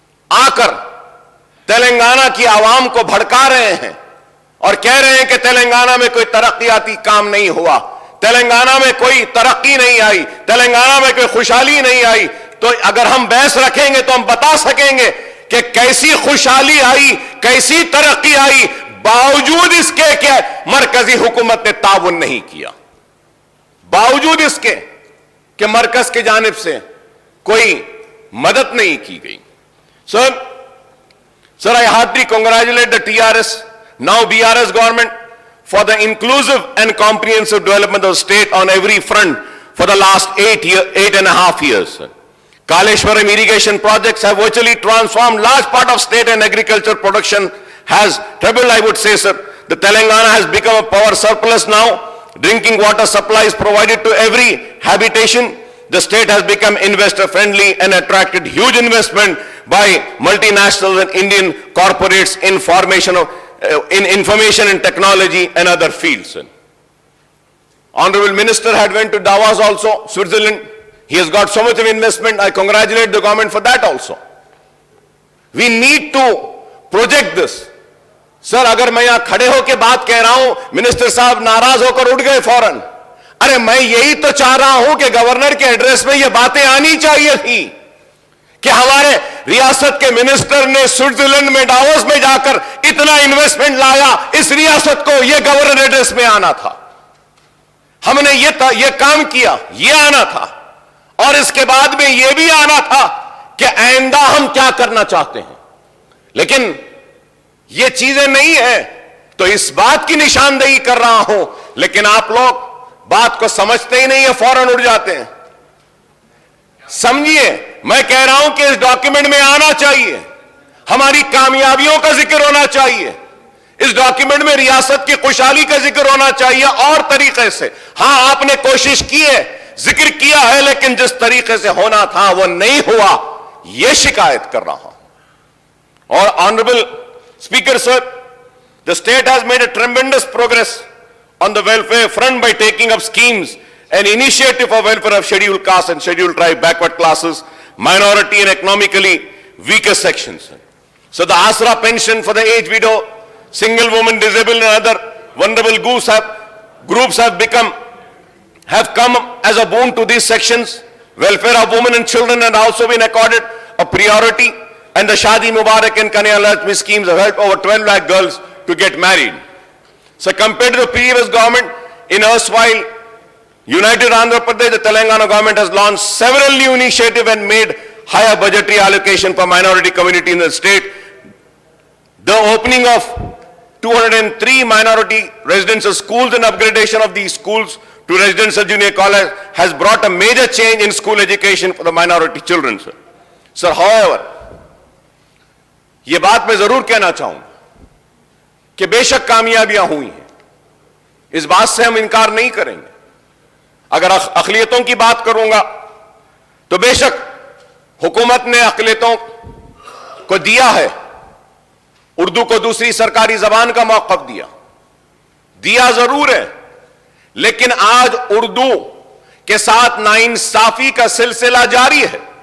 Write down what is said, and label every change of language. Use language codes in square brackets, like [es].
[hi] आकर तेलंगाना की आवाम को भड़का रहे हैं और कह रहे हैं कि तेलंगाना में कोई तरक्याती काम नहीं हुआ, तेलंगाना में कोई तरक्की नहीं आई, तेलंगाना में कोई खुशहाली नहीं आई, तो अगर हम बहस रखेंगे तो हम बता सकेंगे कि कैसी खुशहाली आई, कैसी तरक्की आई, बावजूद इसके कि मरकजी हुकूमत ने ताउन नहीं किया, बावजूद इसके कि मरकज की जानिब से कोई मदद नहीं की गई। [en] Sir, I heartily congratulate the TRS, now BRS government, for the inclusive and comprehensive development of the state on every front for the last 8.5 years. Sir. Kaleshwaram irrigation projects have virtually transformed large part of state and agriculture production has trebled, I would say, sir. The Telangana has become a power surplus now. Drinking water supply is provided to every habitation. The state has become investor friendly and attracted huge investment by multinationals and Indian corporates in in information and technology and other fields. Honorable Minister had went to Davos also, Switzerland. He has got so much of investment. I congratulate the government for that also. We need to project this. [hi] Sir अगर मैं यहां खड़े होकर बात कह रहा हूं, minister साहब नाराज होकर उठ गए फौरन। अरे मैं यही तो चाह रहा हूं कि गवर्नर के एड्रेस में ये बातें आनी चाहिए थी कि हमारे रियासत के मिनिस्टर ने स्विट्जरलैंड में डावोस में जाकर इतना इन्वेस्टमेंट लाया, इस रियासत को ये गवर्नर एड्रेस में आना था। हमने ये काम किया, ये आना था, और इसके बाद में ये भी आना था कि आइंदा हम क्या करना चाहते हैं। लेकिन ये चीजें नहीं है, तो इस बात की निशानदेही कर रहा हूं, लेकिन आप लोग बात को समझते ही नहीं है, फौरन उड़ जाते हैं। समझिए, मैं कह रहा हूं कि इस डॉक्यूमेंट में आना चाहिए, हमारी कामयाबियों का जिक्र होना चाहिए, इस डॉक्यूमेंट में रियासत की खुशहाली का जिक्र होना चाहिए और तरीके से। हां, आपने कोशिश की है, जिक्र किया है, लेकिन जिस तरीके से होना था वो नहीं हुआ, यह शिकायत कर रहा हूं। [en] और honourable speaker sir, the state has made a tremendous progress on the welfare front by taking up schemes and initiative for welfare of scheduled caste and scheduled tribe, backward classes, minority and economically weaker sections. So the Asra pension for the aged widow, single woman, disabled and other vulnerable groups have come as a boon to these sections. Welfare of women and children has also been accorded a priority, and the Shadi Mubarak and Kanya Lakshmi schemes have helped over 12 lakh girls to get married. So compared to the previous government, in erstwhile United Andhra Pradesh, the Telangana government has launched several new initiatives and made higher budgetary allocation for minority community in the state. The opening of 203 minority residential schools and upgradation of these schools to residential junior college has brought a major change in school education for the minority children, sir. Sir, however, [hi] ये बात मैं जरूर कहना चाहूंगा कि बेशक कामयाबियां हुई हैं, इस बात से हम इनकार नहीं करेंगे। अगर अक़लियतों की बात करूंगा तो बेशक हुकूमत ने अक़लियतों को दिया है, उर्दू को दूसरी सरकारी जबान का मौक़िफ़ दिया जरूर है, लेकिन आज उर्दू के साथ नाइंसाफी का सिलसिला जारी है।